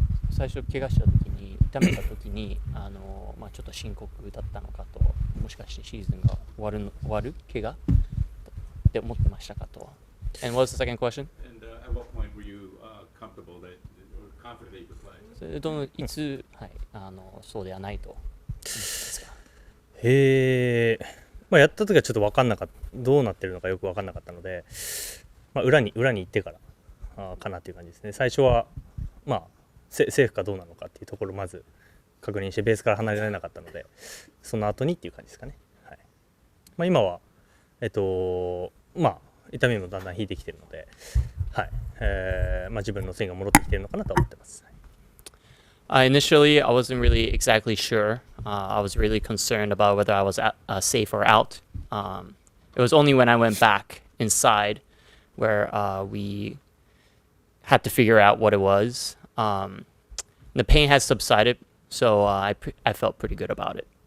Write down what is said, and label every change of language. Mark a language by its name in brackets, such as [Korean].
[Japanese] 最初怪我した時に痛めた時にちょっと深刻だったのかと、もしかしてシーズンが終わる怪我って思ってましたかと。 [English] And what was the second question? And at what point were you comfortable that or confident that you could play? [Japanese] それといつ、はい、そうではないと。やった時はちょっと分かんなかった、どうなってるのかよく分かんなかったので、裏に行ってからかなという感じですね。最初はセーフかどうなのかっていうところをまず確認してベースから離れられなかったので、その後にっていう感じですかね。はい、今は痛みもだんだん引いてきてるので、はい、自分のスイングが戻ってきてるのかなと思ってます。 [English] Initially, I wasn't really exactly sure. I was really concerned about whether I was safe or out. It was only when I went back inside where we had to figure out what it was. The pain has subsided, so I felt pretty good about it.